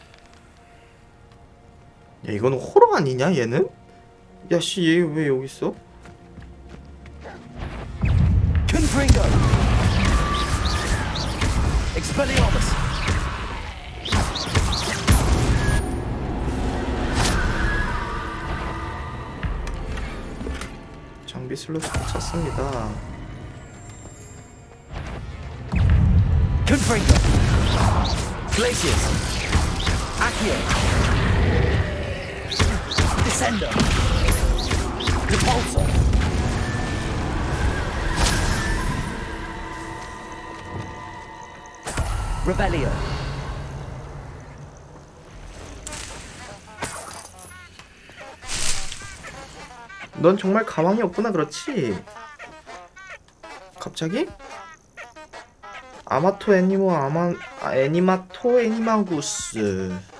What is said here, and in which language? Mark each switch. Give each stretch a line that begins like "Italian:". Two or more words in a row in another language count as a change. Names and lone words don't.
Korean: 야, 이거는 호러 아니냐 얘는? 야씨, 얘 왜 여기 있어? Confringo! Expelliarmus! 장비 슬롯을 찼습니다. Confringo! Glacius! Accio! Descender! Repulsor! Revelio! 넌 정말 가망이 없구나. 그렇지? 갑자기? 아마토 애니모 애니마토 애니마구스.